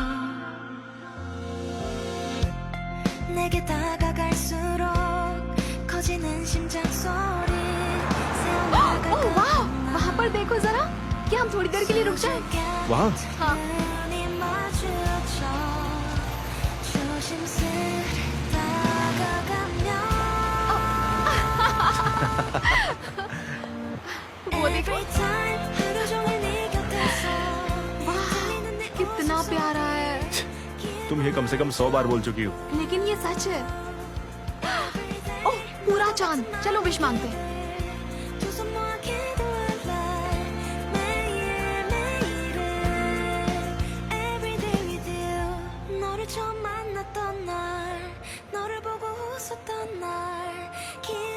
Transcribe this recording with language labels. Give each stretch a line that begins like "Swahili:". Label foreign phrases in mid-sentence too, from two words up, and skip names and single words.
Korean: 내게 다가갈수록 커지는 심장 소리.
Hindi: ओह वाह, वहाँ पर देखो जरा। क्या हम थोड़ी देर के लिए रुक जाएं? वहाँ? हाँ।
Korean: 눈이 마주쳐 조심스레 다가가면
Hindi: वो देखो।
English: Every time
Korean: 하루 종일 네 곁에서
Hindi: वाह, कितना प्यारा है। तुम ये कम से कम 100 बार बोल चुकी हो। लेकिन ये सच है। ओह, पूरा चांद। चलो विश मांगते हैं।
Korean: 두 손 모아 기도할래 매일매일을
English: Every day with you
Korean: 너를 처음 만났던 날 너를 보고 웃었던 날